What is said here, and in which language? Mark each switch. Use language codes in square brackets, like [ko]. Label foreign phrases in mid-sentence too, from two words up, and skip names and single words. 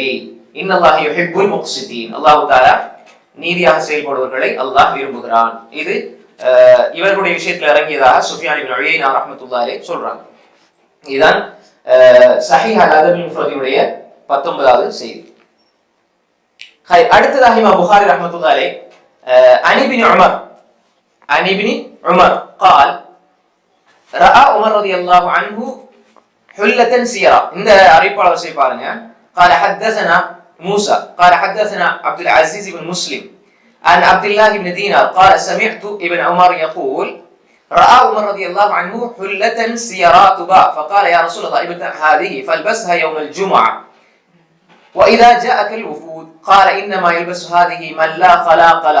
[ar] إن الله يحب المقسطين, الله تعالى [ta] நீதியாக செயல்படுவர்களை அல்லாஹ் விரும்புகிறான். இது இவர்களுடைய விஷயத்தில் இறங்கியதாக சுஃபியான் இப்னு உயைனா [ar] رحمة الله عليه [ta] சொல்றாங்க. இதுதான் ஸஹீஹ் அல்-அதப் முஃபரதியுடைய 19வது செய்தி. அடுத்ததாக இமாம் புகாரி [ar] رحمة الله عليه عن ابن عمر قال رأى عمر رضي الله عنه حلة سيرا. [ta] இந்த அறிவிப்பாளர் செய்ய பாருங்க. [ar] قال حدثنا موسى قال حدثنا عبد العزيز بن مسلم عن عبد الله بن دينار قال سمعت ابن عمر يقول رأى عمر رضي الله عنه حلة سيرا تباع فقال يا رسول الله ابتع هذه فالبسها يوم الجمعة وإذا جاءك الوفود قال إنما يلبس هذه من لا خلاق له.